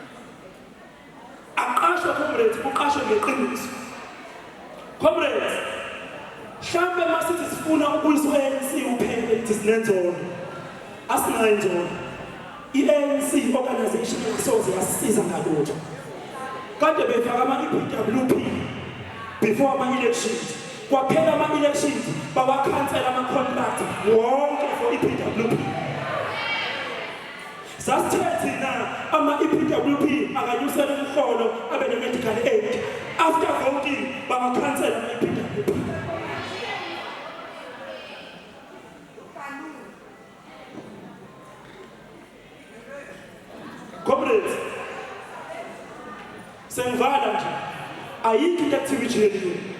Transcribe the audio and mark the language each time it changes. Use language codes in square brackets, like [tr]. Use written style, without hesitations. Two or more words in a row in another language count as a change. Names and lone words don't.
[zu] Aqashwa comrades, uqashwe ngeqiniso. Comrades, Mhlambe masithi sifuna ukuyiswa ANC uphele ithi sinenzono. Asinayinzono. I-ANC organization isoze yasisiza ngalutho. Kade befaka ama-EPWP before ama-elections. Kwaphela ama-elections bawakhansela ama-contract wonke [en] for EPWP. [zu] Sasithe thina ama-EPWP akanyusela umholo abe ne- [en] medical aid. After voting [zu] bawakhansela ama-EPWP. Comrades, sengivala nje ayikho into ekuthiwa i-GNU.